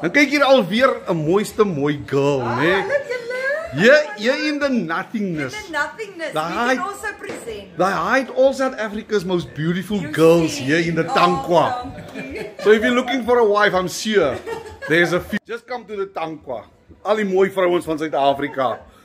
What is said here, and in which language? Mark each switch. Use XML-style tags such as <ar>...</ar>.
<af>En kyk hier alweer 'n mooi girl, né?</af> <en>Here in the nothingness. In the nothingness. We can also present. They hide all South Africa's most beautiful girls here in the Tankwa. So if you're looking for a wife, I'm sure there's a few. Just come to the Tankwa.</en> <af>Al die mooi vrouens van Suid-Afrika.</af>